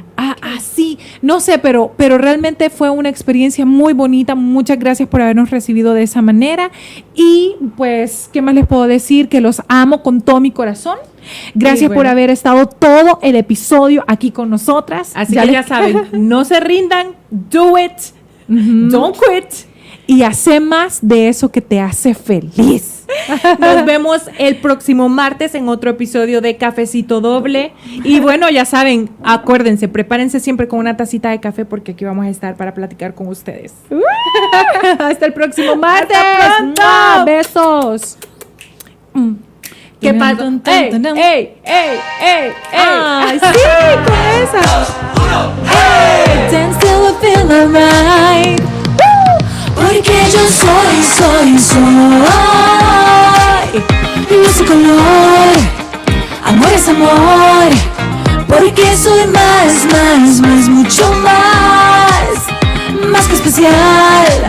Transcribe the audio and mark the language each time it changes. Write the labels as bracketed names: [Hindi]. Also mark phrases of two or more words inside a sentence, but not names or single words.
[Spanish] sí, no sé, pero realmente fue una experiencia muy bonita. Muchas gracias por habernos recibido de esa manera. Y pues, ¿qué más les puedo decir? Que los amo con todo mi corazón. Gracias Sí, por bueno. haber estado todo el episodio aquí con nosotras. Así que ya saben, no se rindan, [English] do it, don't quit. [Spanish] Y hace más de eso que te hace feliz. Nos vemos el próximo martes en otro episodio de Cafecito Doble. Y bueno, ya saben, acuérdense, prepárense siempre con una tacita de café porque aquí vamos a estar para platicar con ustedes. Hasta el próximo martes. ¡Hasta pronto! ¡Mua! Besos. ¿Qué pasa? ¡Ey, ey, ey, ey, ey! Ay, sí, con esa. [English] Dance till I feel alright. [Spanish] Porque yo soy luz y color, amor es amor. Porque soy más, mucho más que especial.